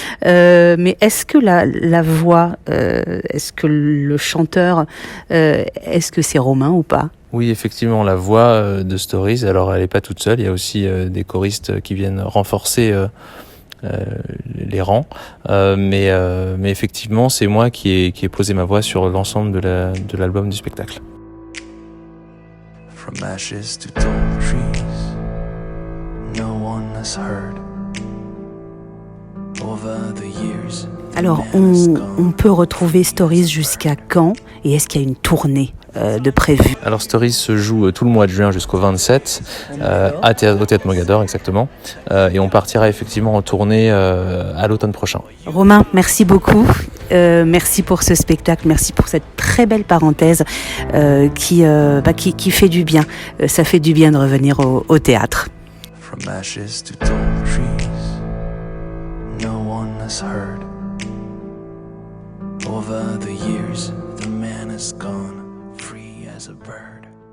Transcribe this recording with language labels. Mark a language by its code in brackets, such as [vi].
[fr] Mais est-ce que la voix, est-ce que le chanteur, est-ce que c'est Romain ou pas? Oui, effectivement, la voix de Stories, alors elle est pas toute seule. Il y a aussi des choristes qui viennent renforcer les rangs, mais effectivement c'est moi qui ai posé ma voix sur l'ensemble de l'album du spectacle. [en] From ashes to tall trees, no one has heard. Over the years. [fr] Alors on peut retrouver Stories jusqu'à quand et est-ce qu'il y a une tournée de prévu? Alors Stories se joue tout le mois de juin jusqu'au 27 au Théâtre Mogador exactement, et on partira effectivement en tournée à l'automne prochain. Romain, merci beaucoup, merci pour ce spectacle, merci pour cette très belle parenthèse qui fait du bien. Ça fait du bien de revenir au théâtre. [en] From ashes to tall trees, no one has heard. Over the years, the man has gone free as a bird.